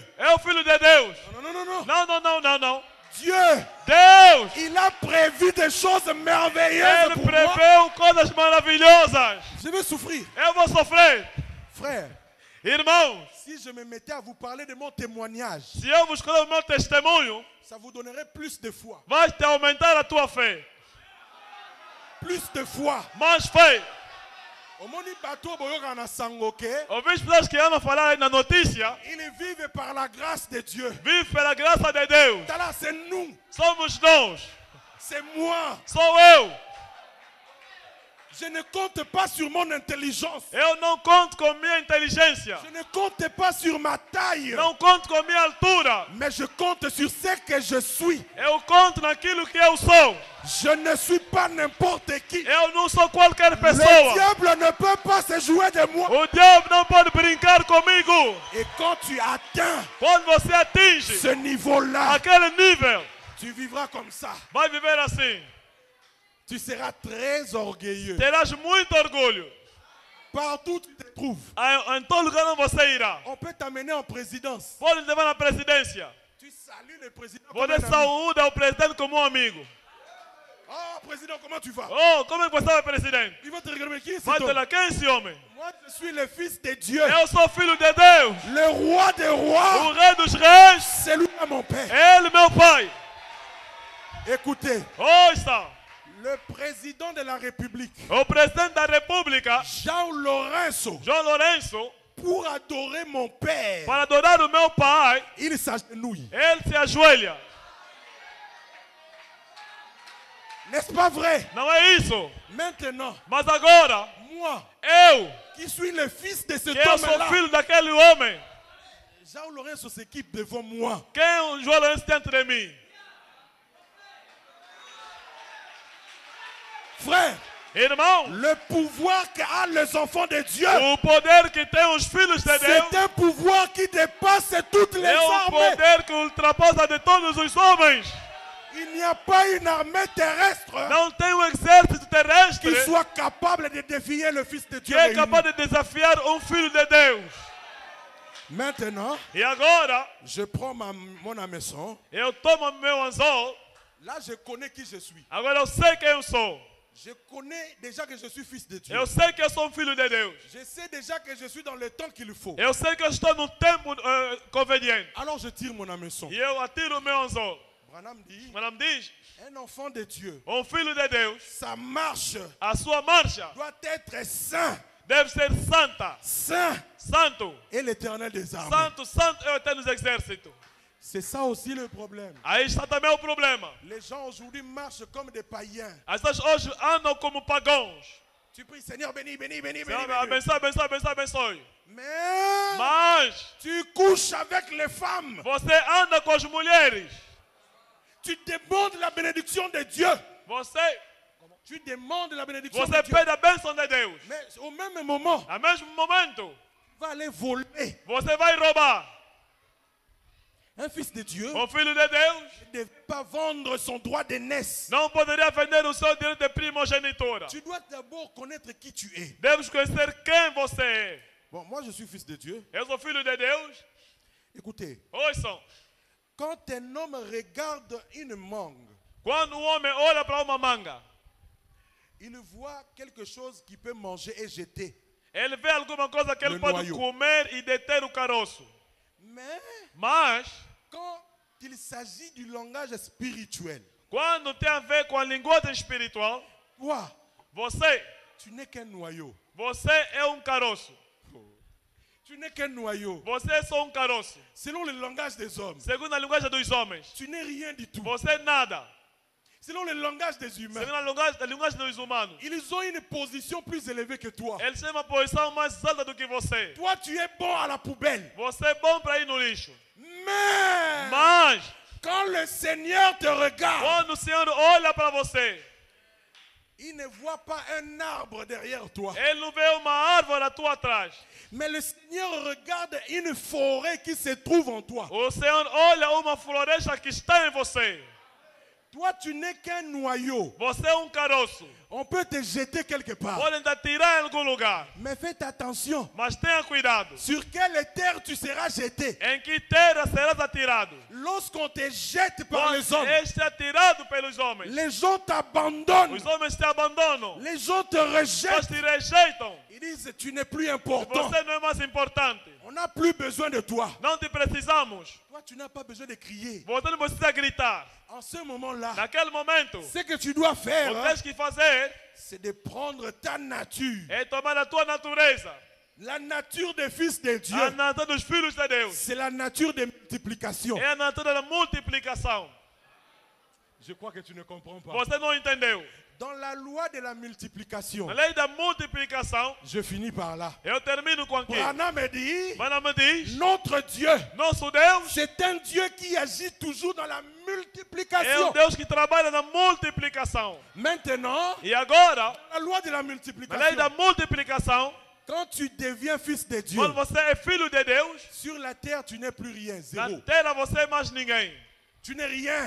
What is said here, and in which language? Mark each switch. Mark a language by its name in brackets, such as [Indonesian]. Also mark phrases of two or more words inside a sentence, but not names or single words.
[Portuguese] Eu filho de Deus. [French] Non, non, non, non. [Portuguese] Não, não, não, não, não. [French] Dieu, [Portuguese] Deus, [French] il a prévu des choses merveilleuses [Portuguese] Ele [French] pour moi. [Portuguese] preveu coisas maravilhosas. [French] Je vais souffrir. [Portuguese] Eu vou sofrer. [French] Frère, [Portuguese] Irmãos, [French] si je me mettais à vous parler de mon témoignage, [Portuguese] se eu vos contar o meu testemunho, [French] ça vous donnerait plus de foi. [Portuguese] vai te aumentar a tua fé. [French] Plus de foi. [Portuguese] Mais fé. [Lingala] Omoni bateau boyoka na sangoke. [Portuguese] Ouvi pessoas que amam falar aí na notícia. [French] Ils vivent par la grâce de Dieu. [Portuguese] Vive pela graça de Deus. [French] Là, c'est nous. [Portuguese] Somos nós. [French] C'est moi. [Portuguese] Sou eu. [French] Je ne compte pas sur mon intelligence. [Portuguese] Eu não conto com minha inteligência. [French] Je ne compte pas sur ma taille. [Portuguese] Não conto com minha altura. [French] Mais je compte sur ce que je suis. [Portuguese] Eu conto naquilo que eu sou. [French] Je ne suis pas n'importe qui. [Portuguese] Eu não sou qualquer [French] Le [Portuguese] pessoa. [French] diable ne peut pas se jouer de moi. [Portuguese] O diabo não pode brincar comigo. [French] Et quand tu atteins [Portuguese] Quando você atinge [French] ce niveau-là, [Portuguese] aquele nível, [French] tu vivras comme ça. [Portuguese] vai viver assim. [French] Tu seras très orgueilleux. [Portuguese] Terás muito orgulho. [French] Partout où tu te trouves. [Portuguese] Em todo lugar onde você irá. [French] On peut t'amener en présidence. [Portuguese] Pode levar na presidência. [French] Tu salues le président comme [Portuguese] Você [French] un ami. [Portuguese] saúda o presidente como um amigo. [French] Oh, président, comment tu vas? [Portuguese] Oh, como é que você é presidente? [French] Il va te regarder, mais qui est cet [Portuguese] Vai te [French] homme? [Portuguese] lá, quem é esse homem? [French] Moi, je suis le fils de Dieu. [Portuguese] Eu sou filho de Deus. [French] Le roi des rois. [Portuguese] O rei dos reis. [French] C'est lui mon père. [Portuguese] Ele, meu pai. [French] Écoutez, [Portuguese] Ouça. [French] le président de la République, [Portuguese] O presidente da República, [French] João Lourenço, [Portuguese] João Lourenço, [French] pour adorer mon père, [Portuguese] para adorar o meu pai, [French] il s'agenouille. [Portuguese] ele se ajoelha. [French] N'est-ce pas vrai? [Portuguese] Não é isso? [French] Maintenant, [Portuguese] Mas agora, [French] moi, [Portuguese] eu, [French] qui suis le fils de cet [Portuguese] que eu sou [French] homme-là, [Portuguese] filho daquele homem, [French] João Lourenço s'équipe devant moi. [Portuguese] quem o João Lourenço tem entre mim? [French] Frère, [Portuguese] Irmão, [French] le pouvoir qu'a les enfants de Dieu, [Portuguese] o poder que tem os filhos de Deus [French] c'est un pouvoir qui dépasse toutes les [Portuguese] é um [French] armées. [Portuguese] poder que ultrapassa de todos os homens. [French] Il n'y a pas une armée terrestre [Portuguese] Não tem um exército terrestre [French] qui soit capable de défier le Fils de [Portuguese] que [French] Dieu. [Portuguese] é [French] réuni. [Portuguese] capaz de desafiar filho de Deus. [French] Maintenant, [Portuguese] E agora, [French] je prends mon hameçon. [Portuguese] eu tomo meu anzol. [French] Là, je connais qui je suis. [Portuguese] Agora eu sei quem eu sou. [French] Je connais déjà que je suis fils de Dieu. [Portuguese] Eu sei que eu sou filho de Deus. [French] Je sais déjà que je suis dans le temps qu'il faut. [Portuguese] Eu sei que eu estou no tempo conveniente. [French] Alors je tire mon hameçon. [Portuguese] E eu atiro o meu anzol. [French] Branham dit, [Portuguese] Madame diz, [French] un enfant de Dieu, [Portuguese] filho de Deus, [French] sa marche [Portuguese] a sua marcha [French] doit être saint, [Portuguese] deve ser santa. [French] saint [Portuguese] Santo. [French] et l'éternel des armées. [Portuguese] Santo, santo é o eterno exército. [French] C'est ça aussi le problème. [Portuguese] Aí está também o problema. [French] Les gens aujourd'hui marchent comme des païens. [Portuguese] As pessoas hoje andam como pagãos. [French] Tu pries, Seigneur, bénis, bénis, bénis, bénis. [Portuguese] Senhor, [French] bénis. [Portuguese] abençoe, abençoe, abençoe, abençoe. [French] Mais [Portuguese] Mas [French] tu couches avec les femmes. [Portuguese] você anda com as mulheres. [French] Tu demandes la bénédiction de Dieu. [Portuguese] Você, [French] Tu demandes la bénédiction [Portuguese] você [French] de Dieu. [Portuguese] pede a bênção de Deus. [French] Mais au même moment, [Portuguese] No mesmo momento, [French] tu vas aller voler. [Portuguese] você vai roubar. [French] Un fils de Dieu [Portuguese] Filho de Deus [French] ne devait pas vendre son droit d'aînesse. [Portuguese] não poderia vender o seu direito de primogenitura. [French] Tu dois d'abord connaître qui tu es. [Portuguese] Deves conhecer quem você é. [French] Bon, moi je suis fils de Dieu. [Portuguese] Eu sou filho de Deus. [French] Écoutez, [Portuguese] Ouçam, [French] quand un homme regarde une mangue, [Portuguese] quando homem olha para uma manga, [French] il voit quelque chose qu'il peut manger et jeter. [Portuguese] ele vê alguma coisa que ele [French] Le [Portuguese] pode [French] noyau. [Portuguese] comer e deter o caroço. [French] Mais [Portuguese] Mas, [French] quand il s'agit du langage spirituel, [Portuguese] quando tem a ver com a linguagem espiritual, [French] toi, [Portuguese] você, [French] tu n'es qu'un noyau. [Portuguese] você é caroço. [French] Tu n'es qu'un noyau. [Portuguese] Você é só caroço. [French] Selon le langage des hommes, [Portuguese] Segundo a linguagem dos homens, [French] tu n'es rien du tout. [Portuguese] você é nada. [French] selon le langage des humains, [Portuguese] segundo a linguagem dos humanos. [French] ils ont une position plus élevée que toi. [Portuguese] Eles têm uma posição mais alta do que você. [French] Toi, tu es bon à la poubelle. [Portuguese] Você é bom para ir no lixo. [French] Mais [Portuguese] Mas, [French] quand le Seigneur te regarde, [Portuguese] quando o Senhor olha para você, [French] il ne voit pas un arbre derrière toi. [Portuguese] Ele não vê uma árvore à tua atrás. [French] Mais le Seigneur regarde une forêt qui se trouve en toi. [Portuguese] O Senhor olha uma floresta que está em você. [French] Toi, tu n'es qu'un noyau. [Portuguese] Você é um caroço. [French] On peut te jeter quelque part. [Portuguese] Podem te tirar em algum lugar. [French] Mais faites attention. [Portuguese] Mas tenha cuidado. [French] Sur quelle terre tu seras jeté? [Portuguese] Em que terra serás atirado? [French] Lorsqu'on te jette par les [Portuguese] Quando [French] hommes, [Portuguese] és atirado pelos homens. [French] les gens t'abandonnent. [Portuguese] Os homens te abandonam. [French] Les gens te [Portuguese] Eles [French] rejettent. [Portuguese] te rejeitam. [French] Ils disent, tu n'es plus important. [Portuguese] Você não é mais importante. [French] On n'a plus besoin de toi. [Portuguese] Não te precisamos. [French] Toi, tu n'as pas besoin de crier. [Portuguese] Você não precisa gritar. [French] En ce moment-là, [Portuguese] Naquele momento, [French] ce que tu dois [Portuguese] o [French] faire, [Portuguese] que tens que fazer [French] c'est de prendre ta nature. [Portuguese] é tomar a tua natureza. [French] La nature des fils de Dieu, [Portuguese] A natureza dos filhos de Deus. [French] c'est la nature de multiplication. [Portuguese] É a natureza da multiplicação. [French] Je crois que tu ne comprends pas. [Portuguese] Você não entendeu. [French] Dans la loi de la multiplication, [Portuguese] Na lei da multiplicação, [French] je finis par là. [Portuguese] eu termino com aqui. [French] Branham me dit, [Portuguese] Mana me diz, [French] notre Dieu, [Portuguese] nosso Deus [French] c'est un Dieu qui agit toujours dans la [Portuguese] é [French] multiplication. [Portuguese] Deus que trabalha na multiplicação. [French] Maintenant, [Portuguese] E agora, [French] la loi de la [Portuguese] na lei [French] multiplication, [Portuguese] da multiplicação, [French] quand tu deviens fils de Dieu, [Portuguese] quando você é filho de Deus, [French] sur la terre, tu n'es plus rien, [Portuguese] na [French] zéro. [Portuguese] terra você é mais ninguém. [French] Tu n'es rien.